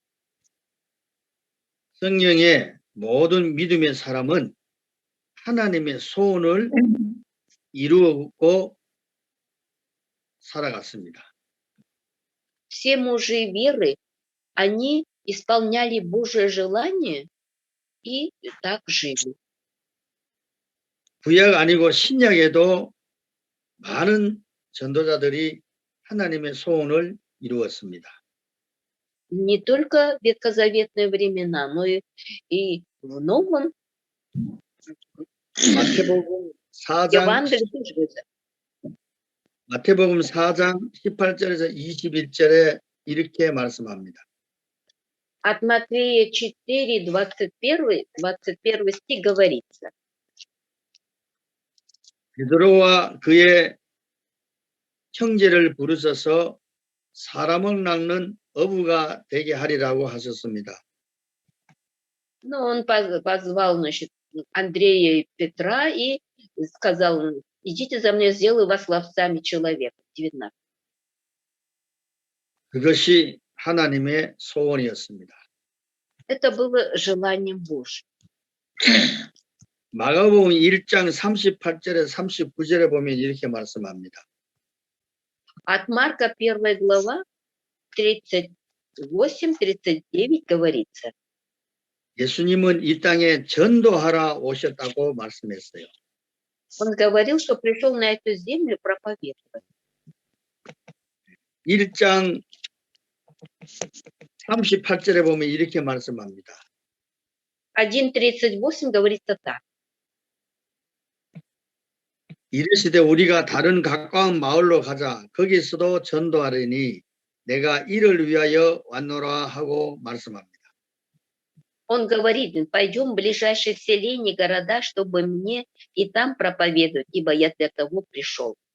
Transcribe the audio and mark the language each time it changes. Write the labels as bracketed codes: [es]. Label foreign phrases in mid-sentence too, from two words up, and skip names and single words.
[ko] 성령의 모든 믿음의 사람은 하나님의 소원을 이루고 살아갔습니다. [ru] Все мужи веры, они исполняли Божье желание и так жили. [ko] 구약 아니고 신약에도 많은 전도자들이 하나님의 소원을 이루었습니다. [ru] Не только в ветхозаветные времена, но и в Новом [ko] 마태복음 4장 [ru] Евангелии тоже. [ko] 마태복음 4장 18절에서 21절에 이렇게 말씀합니다. [ru] От Матфея 4, 21 стих говорится. [ko] 베드로와 그의 형제를 부르셔서 사람을 낚는 어부가 되게 하리라고 하셨습니다. [ru] Но он позвал, значит, Андрея и Петра и сказал: идите за мной, сделаю вас ловцами человека. 19. [ko] 그것이 하나님의 소원이었습니다. [ru] Это было желанием Божьим. [ko] 마가복음 1장 38절에서 39절에 보면 이렇게 말씀합니다. [ru] От Марка 1 глава 38-39 говорится. [ko] 예수님은 이 땅에 전도하러 오셨다고 말씀했어요. [ru] Он говорил, что пришел на эту землю проповедовать. [ko] 1장 38절에 보면 이렇게 말씀합니다. [ru] 1:38 говорится так. [ko] 이르시되 우리가 다른 가까운 마을로 가자. 거기서도 전도하리니 내가 이를 위하여 왔노라 하고 말씀합니다. [ru] Он говорит: пойдем в ближайшие селения, города, чтобы мне и там проповедовать, ибо я для того пришел.